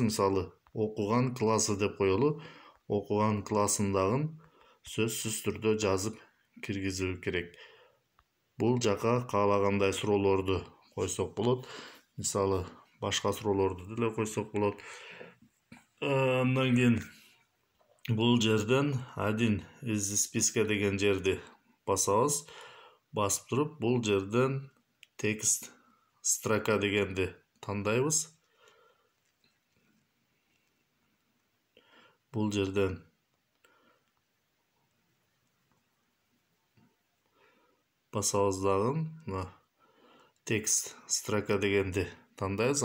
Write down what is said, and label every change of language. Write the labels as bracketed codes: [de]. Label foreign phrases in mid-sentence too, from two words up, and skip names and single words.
[ky] Мисалы, окуган классы деп коелу. Окуган классын дагы сөзсүз түрдө жазып киргизүү керек. Бул жака каалагандай суроолорду койсок болот. Мисалы, башка суроолорду деле койсок болот. Андан кийин бул жерден [ru] один из списка [ky] деген жерди басабыз. Басып туруп, бул жерден [ru] текст строка [ky] дегенди тандайбыз. Бул жерден басабыз дагы, [ru] текст строка [ky] дегенди тандайбыз.